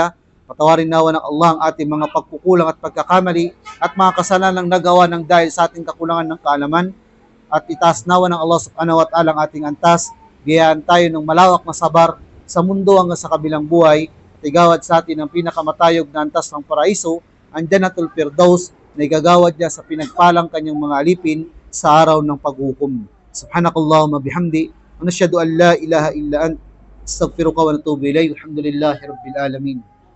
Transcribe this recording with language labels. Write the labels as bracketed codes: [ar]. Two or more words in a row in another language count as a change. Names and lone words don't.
[tl] Patawarin nawa ng Allah ang ating mga pagkukulang at pagkakamali at mga kasalanang nagawa ng dahil sa ating kakulangan ng kaalaman, at itaas nawa ng Allah [ar] سبحانه وتعالى [tl] ang ating antas. Biyayaan tayo ng malawak na sabar sa mundo hanggang sa kabilang buhay, at igawad sa atin ang pinakamatayog na antas ng paraiso, ang Jannatul Firdaus, na igagawad niya sa pinagpalang kanyang mga alipin sa araw ng paghukom. [ar] سبحانك اللهم بحمدك، ونشهد أن لا إله إلا أنت، أستغفرك ونتوب إليك. الحمد لله رب العالمين.